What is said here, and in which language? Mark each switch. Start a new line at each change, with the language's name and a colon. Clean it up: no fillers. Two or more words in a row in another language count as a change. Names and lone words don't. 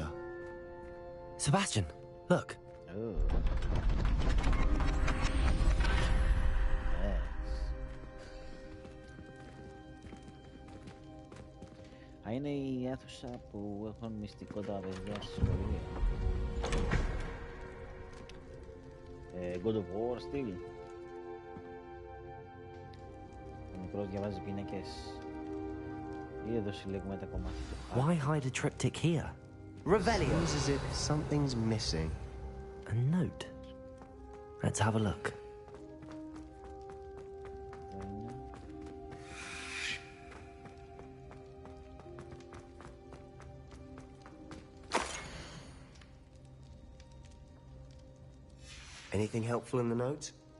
English: Sebastian, look. Oh. Yes.
Greek: Α, είναι η αίθουσα που έχουν μυστικό τα παιδιά στη σχολεία. God of War στυλ. Ο μικρός διαβάζει πίνακες. Ή εδώ συλλέγουμε τα κομμάτια του.
English: Why hide a triptych here? Revelio. Seems as if something's missing. A note. Let's have a look. Anything helpful in the note?